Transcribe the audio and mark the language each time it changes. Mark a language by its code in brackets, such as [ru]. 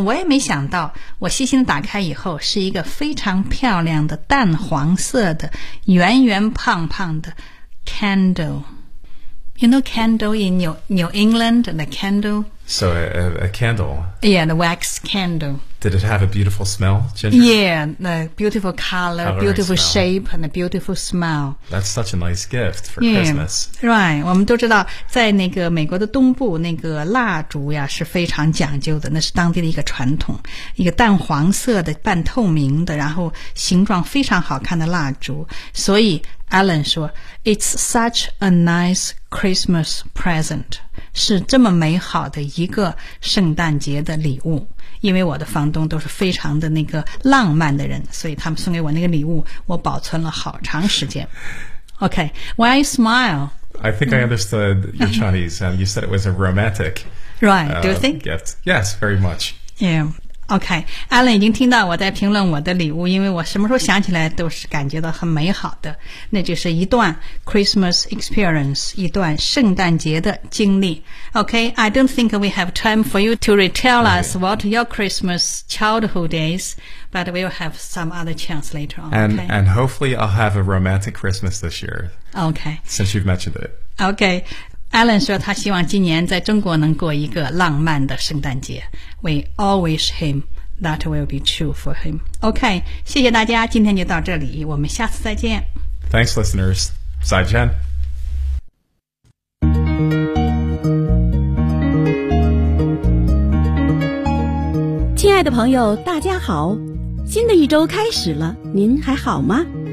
[zh] 我也没想到，我细心打开以后是一个非常漂亮的淡黄色的圆圆胖胖的 candle。 [en] You know candle in New England, the candle? So a candle. Yeah, the wax candle. Did it have a beautiful smell, Ginger? Yeah, the beautiful color, beautiful shape, and a beautiful smell. That's such a nice gift for Christmas. [zh] Right, 我们都知道在那个美国的东部那个蜡烛呀是非常讲究的，那是当地的一个传统，一个淡黄色的半透明的，然后形状非常好看的蜡烛。所以 Alan 说 [en] It's such a nice Christmas present， [zh] 是这么美好的一个圣诞节的礼物。因为我的房东都是非常的那个浪漫的人，所以他们送给我那个礼物我保存了好长时间。 [en] OK, why you smile? I think I understood your Chinese and you said it was a romantic right, do you think? Gift. Yes, very much. [zh] Yeah, OK, Alan 已经听到我在评论我的礼物，因为我什么时候想起来都是感觉到很美好的，那就是一段 [en] Christmas experience， [zh] 一段圣诞节的经历。 [en] Okay, I don't think we have time for you to retell us what your Christmas childhood is, but we'll have some other chance later on. And hopefully I'll have a romantic Christmas this year. Okay. Since you've mentioned it. Okay. [zh] Alan 说他希望今年在中国能过一个浪漫的圣诞节。 [en] We all wish him that will be true for him. Okay. [zh] 谢谢大家，今天就到这里，我们下次再见。 [en] Thanks, listeners. [zh] 再见。亲爱的朋友大家好，新的一周开始了，您还好吗？